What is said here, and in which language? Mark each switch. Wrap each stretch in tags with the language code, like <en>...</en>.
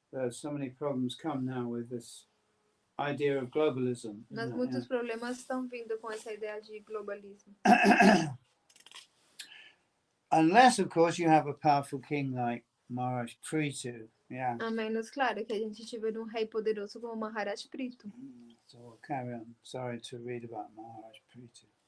<en>So many problems come now with this idea of globalism.</en> <pt>Mas muitos problemas estão vindo com essa ideia de globalismo.</pt> <en>Unless, of course, you have a powerful king like Maharaj Pritu. Yeah.</en> <pt>A menos, claro, que a gente tiver um rei poderoso como Maharaj Pritu.</pt> <en>So we'll carry on. Sorry to read about Maharaj Pritu.</en>